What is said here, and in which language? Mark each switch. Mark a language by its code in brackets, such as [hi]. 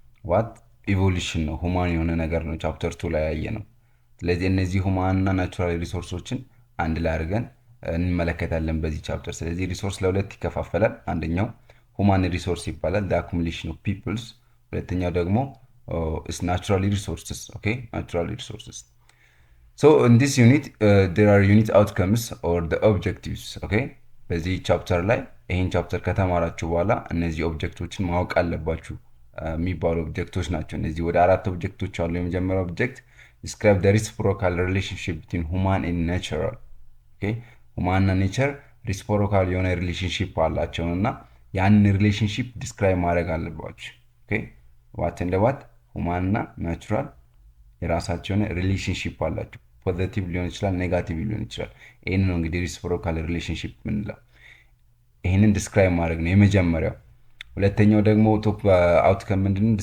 [am] ዋት ኢቮሉሽን ነው፣ ሁማን የሆነ ነገር ነው ቻፕተር 2 ላይ ያየ ነው። ስለዚህ እነዚህ ሁማን እና ናቹራል ሪሶርሶችን አንድ ላይ አድርገን እንመለከታለን በዚህ ቻፕተር። ስለዚህ ሪሶርስ ለሁለት ይከፋፈላል። አንደኛው ሁማን ሪሶርስ ይባላል፣ [en] the accumulation of peoples። [am] ሁለተኛው ደግሞ [en] is natural resources. Okay, natural resources. So in this unit there are unit outcomes or the objectives. [am] Okay, በዚህ ቻፕተር ላይ ይሄን ቻፕተር ከተማራችሁ በኋላ እነዚህ ኦብጀክቶችን ማወቅ አለባችሁ የሚባሉ ኦብጀክቶች ናቸው። እነዚህ ወደ አራት ኦብጀክቶች አሉ። የመጀመሪያው ኦብጀክት [en] describe the reciprocal relationship between human and natural. [am] Okay, human እና nature reciprocal የሆነ ሪሌሽንሺፕ አላቸው እና ያንን ሪሌሽንሺፕ ዲስክራይብ ማድረግ አለባችሁ። Okay, what and what ሁማን እና ናቹራል የራሳቸውን ሪሌሽንሺፕ አላቸው። ፖዚቲቭ ሊሆን ይችላል፣ ኔጋቲቭ ሊሆን ይችላል። ይህን ነው እንግዲህ ሪሲፕሮካል ሪሌሽንሺፕ ምንለው። ይህንን ዲስክራይብ ማድረግ ነው የመጀመሪያው። ሁለተኛው ደግሞ ቶፕ አውትከም ምንድነው?